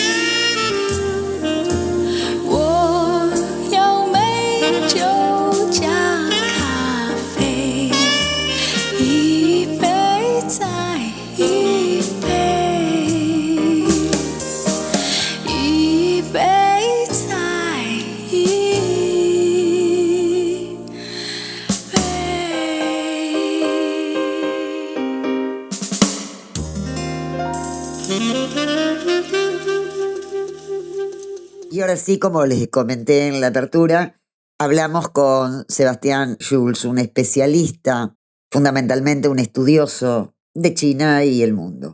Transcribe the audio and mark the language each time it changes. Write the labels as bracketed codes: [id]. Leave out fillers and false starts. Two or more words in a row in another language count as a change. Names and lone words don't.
[zh] 我要美酒加咖啡，一杯再一杯，一杯再一 [es] Y ahora sí, como les comenté en la apertura, hablamos con Sebastián Jules, un especialista, fundamentalmente un estudioso de China y el mundo.